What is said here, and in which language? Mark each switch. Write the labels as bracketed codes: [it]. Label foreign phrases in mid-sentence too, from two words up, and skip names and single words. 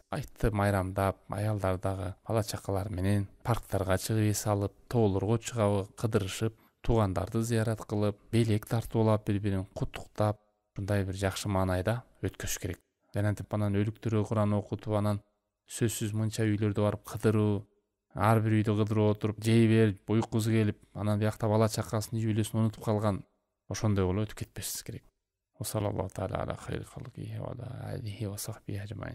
[ky] Айтты майрамдап, аялдар дагы бала чакалар менен парктарга чыгып эс алып, тоолорго чыгып, кыдырышып, туугандарды зыярат кылып, белек тартуулап, бири-бирин куттуктап, ушундай бир жакшы маанайда өткөрүш керек. Жанагынтип анан өлүктөргө Кур'ан окутуп, анан сөзсүз мынча үйлөрдө барып кыдыруу, ар бир үйдө кыдырып отуруп, жей берип, уйкусу келип, анан биякта бала чакасын, үй бүлөсүн унутуп калган, ошондой болуп өтүп кетпешсиз керек. [ar] وصلى الله تعالى على خير خلقه وعلى آله وصحبه أجمعين.